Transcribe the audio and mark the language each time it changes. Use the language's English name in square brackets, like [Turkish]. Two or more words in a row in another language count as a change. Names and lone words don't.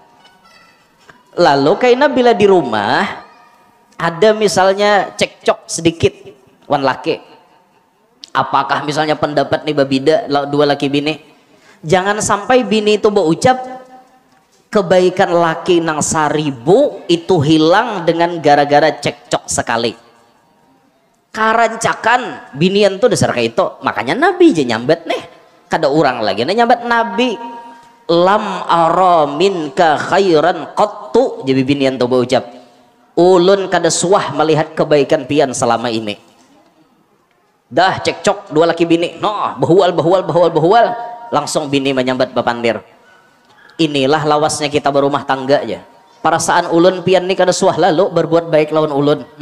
[Banjar] Lalu kaina bila di rumah ada misalnya cekcok sedikit wan laki, apakah misalnya pendapat nih babida 2 laki bini, jangan sampai bini itu berucap kebaikan laki nang 1000 itu hilang dengan gara-gara cekcok sekali. Karancakan binian tuh dasar kayak itu. Makanya Nabi aja nyambat nih. Kada orang lagi nih nyambat Nabi. [Arabic] لم أر منك خيرا قط. [Banjar] Jadi binian tuh berucap, ulun kada suah melihat kebaikan pian selama ini. Dah cekcok 2 laki bini. Noh, bahual. Langsung bini menyambat bapandir. Inilah lawasnya kita berumah tangga aja. Perasaan ulun pian nih kada suah lalu berbuat baik lawan ulun.